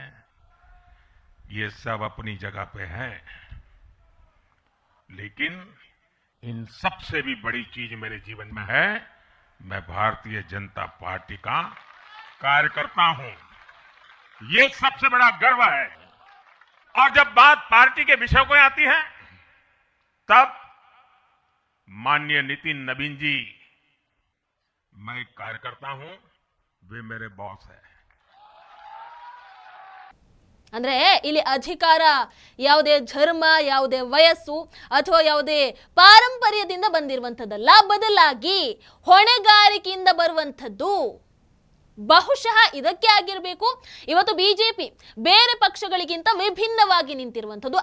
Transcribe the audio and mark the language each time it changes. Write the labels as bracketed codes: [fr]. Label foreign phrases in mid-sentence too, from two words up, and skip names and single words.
[hi] ये सब अपनी जगह पे हैं, लेकिन इन सबसे भी बड़ी चीज मेरे जीवन में है, मैं भारतीय जनता पार्टी का कार्यकर्ता हूं. ये सबसे बड़ा गर्व है. और जब बात पार्टी के विषय को आती है, तब माननीय नितिन नबीन जी, मैं कार्यकर्ता हूं, वे मेरे बॉस हैं. [kn] ಅಂದ್ರೆ ಇಲ್ಲಿ ಅಧಿಕಾರ ಯಾವುದೇ ಧರ್ಮ, ಯಾವುದೇ ವಯಸ್ಸು ಅಥವಾ ಯಾವುದೇ ಪಾರಂಪರ್ಯದಿಂದ ಬಂದಿರುವಂಥದ್ದಲ್ಲ, ಬದಲಾಗಿ ಹೊಣೆಗಾರಿಕೆಯಿಂದ ಬರುವಂಥದ್ದು. ಬಹುಶಃ ಇದಕ್ಕೆ ಆಗಿರಬೇಕು ಇವತ್ತು ಬಿಜೆಪಿ ಬೇರೆ ಪಕ್ಷಗಳಿಗಿಂತ ವಿಭಿನ್ನವಾಗಿ ನಿಂತಿರುವಂಥದ್ದು.